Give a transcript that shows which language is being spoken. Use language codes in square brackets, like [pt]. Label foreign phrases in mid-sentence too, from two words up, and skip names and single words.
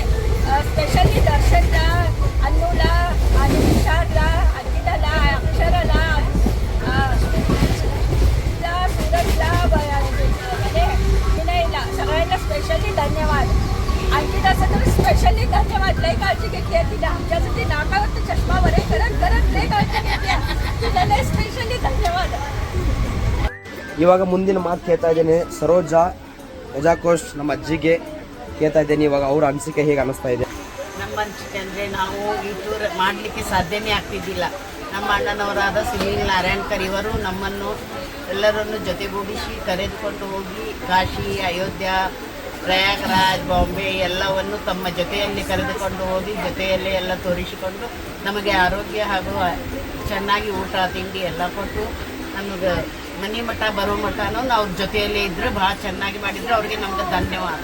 [mr] स्पेशली दर्शनला, अन्नूला आणि विशालला, अंकिताला, अक्षराला, सूरजला, विनयला सगळ्यांना स्पेशली धन्यवाद. अंकिताचं तर स्पेशली धन्यवाद. लई काळजी घेतली आहे तिला. आमच्यासाठी नाकावरती चष्मा वरे करत लई काळजी घेतली आहे. तिला लई स्पेशली धन्यवाद. [kn] ಇವಾಗ ಮುಂದಿನ ಮಾತು ಕೇಳ್ತಾ ಇದ್ದೇನೆ ಸರೋಜಾ ಯಜಾಕೋಶ್ ನಮ್ಮ ಅಜ್ಜಿಗೆ ಕೇಳ್ತಾ ಇದ್ದೇನೆ. ಇವಾಗ ಅವ್ರ ಅನಿಸಿಕೆ ಹೇಗೆ ಅನಿಸ್ತಾ ಇದೆ? ನಮ್ಮ ಅನಿಸಿಕೆ ಅಂದರೆ ನಾವು ಈ ಟೂರ್ ಮಾಡಲಿಕ್ಕೆ ಸಾಧ್ಯನೇ ಆಗ್ತಿದ್ದಿಲ್ಲ. ನಮ್ಮ ಅಣ್ಣನವರಾದ ಸುನೀಲ್ ನಾರಾಯಣ್ಕರ್ ಇವರು ನಮ್ಮನ್ನು ಎಲ್ಲರನ್ನು ಜೊತೆಗೂಡಿಸಿ ಕರೆದುಕೊಂಡು ಹೋಗಿ ಕಾಶಿ, ಅಯೋಧ್ಯ, ಪ್ರಯಾಗ್ರಾಜ್, ಬಾಂಬೆ ಎಲ್ಲವನ್ನು ತಮ್ಮ ಜೊತೆಯಲ್ಲಿ ಕರೆದುಕೊಂಡು ಹೋಗಿ ಜೊತೆಯಲ್ಲೇ ಎಲ್ಲ ತೋರಿಸಿಕೊಂಡು ನಮಗೆ ಆರೋಗ್ಯ ಹಾಗೂ ಚೆನ್ನಾಗಿ ಊಟ ತಿಂಡಿ ಎಲ್ಲ ಕೊಟ್ಟು ನಮಗೆ ಮನೆ ಮಠ ಬರೋ ಮಠನೂ ನಾವು ಜೊತೆಯಲ್ಲೇ ಇದ್ದರೆ ಭಾಳ ಚೆನ್ನಾಗಿ ಮಾಡಿದರೆ ಅವ್ರಿಗೆ ನಮ್ಗೆ ಧನ್ಯವಾದ.